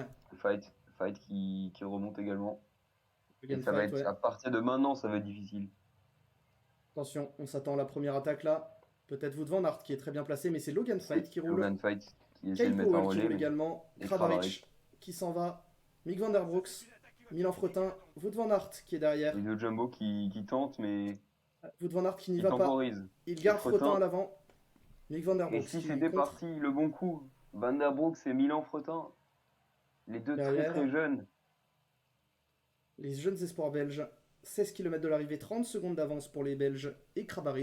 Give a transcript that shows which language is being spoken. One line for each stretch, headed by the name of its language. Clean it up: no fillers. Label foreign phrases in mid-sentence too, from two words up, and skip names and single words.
French: Fight qui remonte également. Logan Et ça va Fight, être ouais. à partir de maintenant, ça va être difficile. Attention, on s'attend à la première attaque là. Peut-être Wout Van Aert qui est très bien placé, mais c'est Logan Fight qui roule. Logan Fight qui essaie Kyle de mettre en Powell qui relais. roule mais- également. et Kramaric qui s'en va. Mick Van Der Broek. Milan Fretin. Wout Van Aert qui est derrière. Les deux Jumbo qui tentent, mais Wout Van Aert qui n'y qui va pas. temporisent. Il garde Fretin. Fretin à l'avant. Mick Van Der Et Broek si qui c'était contre. parti le bon coup, Van Der Broek c'est Milan Fretin. Les deux Derrière. très jeunes. Les jeunes espoirs belges. 16 km de l'arrivée, 30 secondes d'avance pour les Belges et Kramaric.